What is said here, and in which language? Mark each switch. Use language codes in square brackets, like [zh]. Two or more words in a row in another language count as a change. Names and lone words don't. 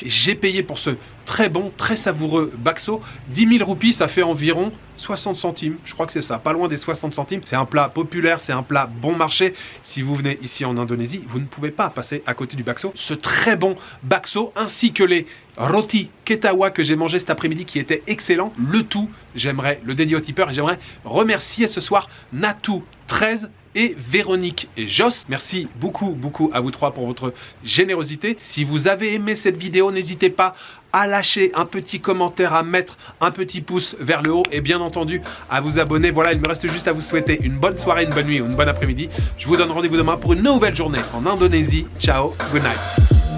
[fr] J'ai payé pour ce très bon, très savoureux bakso. 10 000 roupies, ça fait environ 60 centimes. Je crois que c'est ça, pas loin des 60 centimes. C'est un plat populaire, c'est un plat bon marché. Si vous venez ici en Indonésie, vous ne pouvez pas passer à côté du bakso. Ce très bon bakso, ainsi que les [id] roti ketawa [fr] que j'ai mangé cet après-midi qui était excellent. Le tout, j'aimerais le dédier au tipeur et j'aimerais remercier ce soir Natou 13 et Véronique et Joss. Merci beaucoup à vous trois pour votre générosité. Si vous avez aimé cette vidéo, n'hésitez pas à lâcher un petit commentaire, à mettre un petit pouce vers le haut et bien entendu à vous abonner. Voilà, il me reste juste à vous souhaiter une bonne soirée, une bonne nuit ou une bonne après-midi. Je vous donne rendez-vous demain pour une nouvelle journée en Indonésie. Ciao, [en] good night.